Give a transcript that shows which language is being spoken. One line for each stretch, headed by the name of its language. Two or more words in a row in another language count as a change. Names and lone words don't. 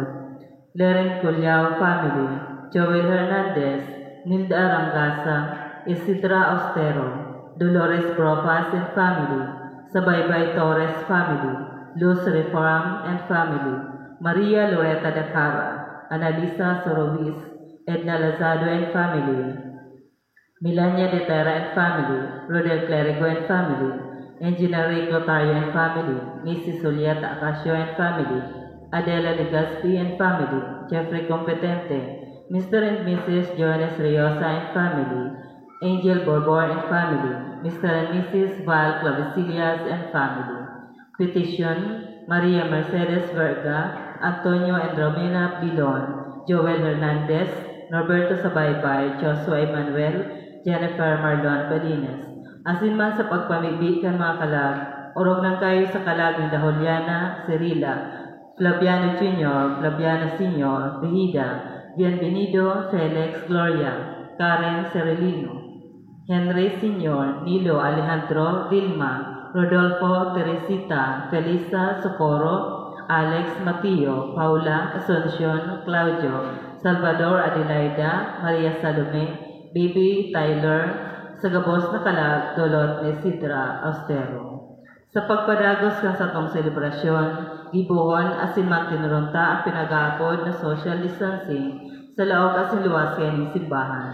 English: Leren Culiao family, Joel Hernandez, Nilda Arangasa, Isidra Austero, Dolores Profas and family, Sabaybay Torres family, Luz Reform and family, Maria Loreta Dacara, Analisa Sorobis, Edna Lazado and family, Milania de Terra and family, Rodel Clerigo and family, Engineer Rico Tario and family, Mrs. Julieta Acacio and family, Adela Legaspi and family, Jeffrey Competente, Mr. and Mrs. Jonas Riosa and family, Angel Borbor and family, Mr. and Mrs. Val Clavicilias and family. Petition, Maria Mercedes Verga, Antonio and Romina Bilon, Joel Hernandez, Norberto Sabaybay, Joshua Emmanuel, Jennifer Marlon Balinas.
Bikol: Asin man sa pagpamigbi kan mga kalag, orog nang kayo sa kalag ni Dajuliana, Cirila, Flaviano Jr., Flaviana Sr., Brigida, Bienvenido, Felix, Gloria, Karen Cerilino, Henry Sr., Nilo Alejandro, Vilma, Rodolfo, Teresita, Felisa, Socorro, Alex, Mateo, Paula, Asuncion, Claudio, Salvador, Adelaida, Maria Salome, Bibi, Tyler, sa gabos na kalag, dulot ni Sidra Austero. Sa pagpadagos ka sa tong selebrasyon, gibuhon asin man tinurunta ang pinag-aapod na
English: social distancing
Bikol: sa laog asin luwas kay ng simbahan.